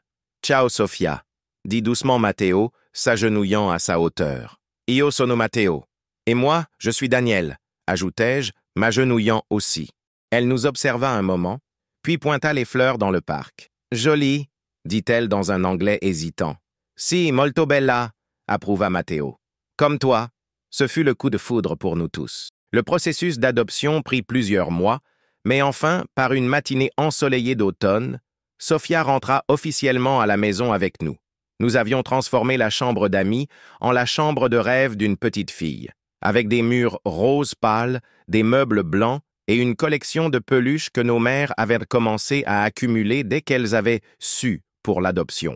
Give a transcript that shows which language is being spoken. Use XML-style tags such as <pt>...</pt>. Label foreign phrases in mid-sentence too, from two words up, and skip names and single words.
<fr>« Ciao Sophia », dit doucement Matteo, s'agenouillant à sa hauteur.</fr> <it>« Io sono Matteo.</it> <fr>» « Et moi, je suis Daniel », ajoutai-je, m'agenouillant aussi. Elle nous observa un moment, puis pointa les fleurs dans le parc. « Jolie », dit-elle dans un anglais hésitant.</fr> <it>« Si, molto bella », approuva Matteo.</it> <fr>« Comme toi », ce fut le coup de foudre pour nous tous. Le processus d'adoption prit plusieurs mois, mais enfin, par une matinée ensoleillée d'automne, Sophia rentra officiellement à la maison avec nous. Nous avions transformé la chambre d'amis en la chambre de rêve d'une petite fille, avec des murs roses pâles, des meubles blancs et une collection de peluches que nos mères avaient commencé à accumuler dès qu'elles avaient su pour l'adoption.</fr>